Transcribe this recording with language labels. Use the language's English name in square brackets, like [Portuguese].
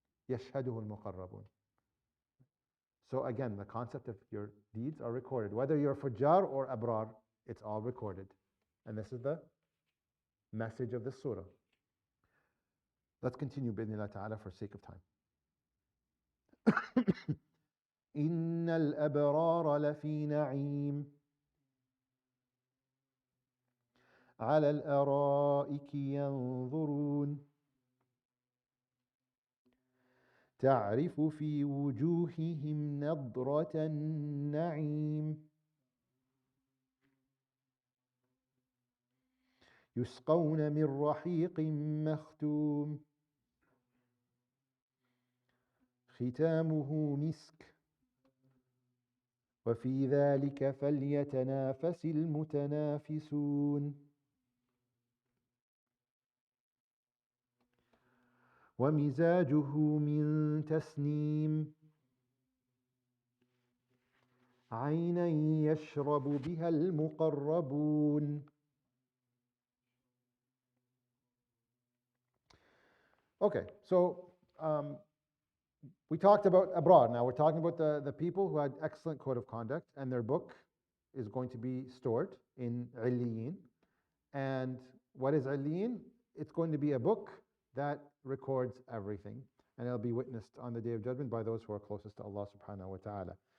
[Arabic] يَشْهَدُهُ الْمُقَرَّبُونَ. [English] So again, the concept of your deeds are recorded. Whether you're fujar or abrar, it's all recorded. And this is the message of this surah. Let's continue bi'idhnillah ta'ala for sake of time. [Arabic] إِنَّ الْأَبْرَارَ لَفِي نَعِيمٍ على الأرائك ينظرون تعرف في وجوههم نضرة النعيم يسقون من رحيق مختوم ختامه مسك وفي ذلك فليتنافس المتنافسون ومزاجه من تسنيم عينا يشرب بها المقربون. [English] Okay, so we talked about abroad. Now we're talking about the people who had excellent code of conduct, and their book is going to be stored in Illiyin. And what is Illiyin? It's going to be a book that records everything, and it'll be witnessed on the Day of Judgment by those who are closest to Allah subhanahu wa ta'ala.